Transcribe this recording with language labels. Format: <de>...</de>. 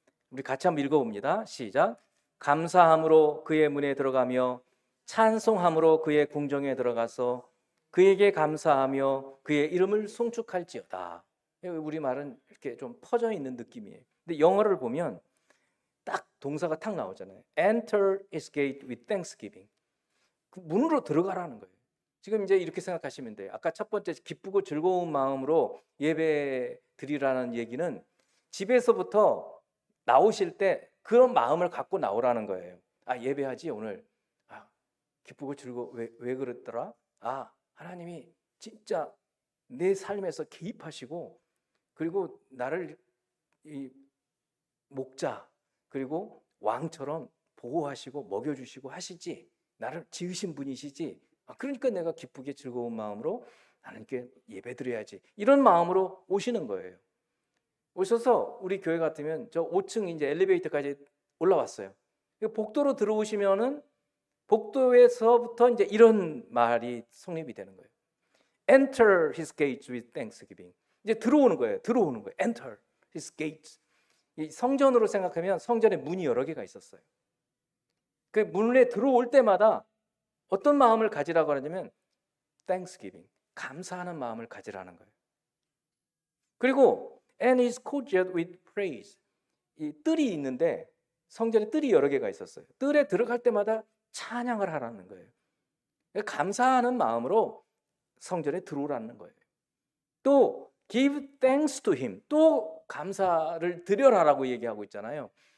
<ko>우리 같이 한번 읽어봅니다. 시작. 감사함으로 그의 문에 들어가며 찬송함으로 그의 궁정에 들어가서 그에게 감사하며 그의 이름을 송축할지어다. 우리 말은 이렇게 좀 퍼져 있는 느낌이에요. 근데 영어를 보면 딱 동사가 탁 나오잖아요.</ko> <en>Enter his gate with thanksgiving.</en> <ko>그 문으로 들어가라는 거예요. 지금 이제 이렇게 생각하시면 돼요. 아까 첫 번째 기쁘고 즐거운 마음으로 예배 드리라는 얘기는 집에서부터 나오실 때 그런 마음을 갖고 나오라는 거예요. 예배하지 오늘. 기쁘고 즐거워. 왜 그랬더라? 하나님이 진짜 내 삶에서 개입하시고, 그리고 나를 이 목자 그리고 왕처럼 보호하시고 먹여주시고 하시지. 나를 지으신 분이시지. 그러니까 내가 기쁘게 즐거운 마음으로 하나님께 예배드려야지. 이런 마음으로 오시는 거예요. 오셔서 우리 교회 같으면 저 5층 이제 엘리베이터까지 올라왔어요. 복도로 들어오시면은 복도에서부터 이제 이런 말이 성립이 되는 거예요.</ko> <en>Enter his gates with thanksgiving.</en> <ko>이제 들어오는 거예요.</ko> <en>Enter his gates.</en> <ko>이 성전으로 생각하면 성전에 문이 여러 개가 있었어요. 그 문에 들어올 때마다 어떤 마음을 가지라고 하냐면 thanksgiving, 감사하는 마음을 가지라는 거예요.</ko> <en>그리고 and his courtyard with praise.</en> <ko>이 뜰이 있는데 성전에 뜰이 여러 개가 있었어요. 뜰에 들어갈 때마다 찬양을 하라는 거예요. 감사하는 마음으로 성전에 들어오라는 거예요.</ko> <en>또 give thanks to him.</en> <ko>또 감사를 드려라라고 얘기하고 있잖아요.</ko>